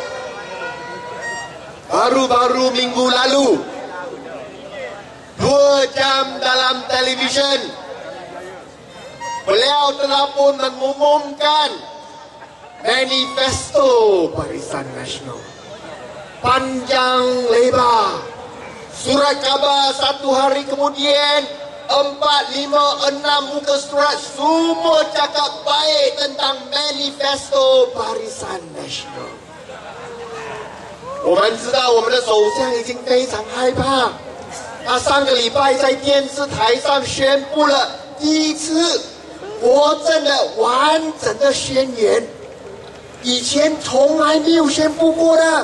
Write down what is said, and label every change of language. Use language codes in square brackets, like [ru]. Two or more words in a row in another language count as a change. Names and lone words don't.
[ms] Baru-baru minggu lalu, 2 jam dalam televisyen, beliau telah pun mengumumkan manifesto Barisan Nasional. Panjang lebar. Surat khabar 1 hari kemudian, 4, 5, 6 muka surat semua cakap baik tentang manifesto Barisan Nasional. [zh] 我们知道我们的首相已经非常害怕，他上个礼拜在电视台上宣布了第一次国政的完整的宣言，以前从来没有宣布过的。